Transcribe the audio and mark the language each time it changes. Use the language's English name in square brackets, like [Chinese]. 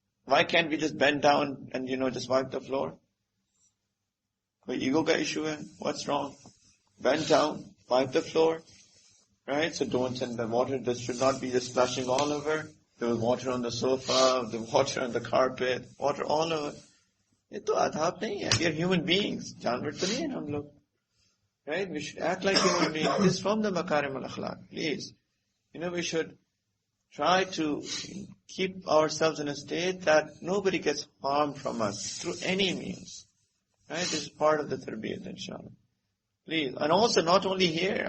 [English] Why can't we just bend down and, just wipe the floor? [Hindi] कोई ego का issue है? [English] What's wrong? Bend down, wipe the floor. right? So don't send the water. This should not be just splashing all over. There was water on the sofa, the water on the carpet, water all over. [Hindi] ये तो आदाब नहीं है. [English] We are human beings. [Hindi] जानवर तो नहीं है हम लोग. [English] Right? We should act like human beings. This is from the Makarim al-Akhlaq. Please. We should try to keep ourselves in a state that nobody gets harmed from us through any means. Right? This is part of the tarbiyat, inshallah. Please. And also not only here.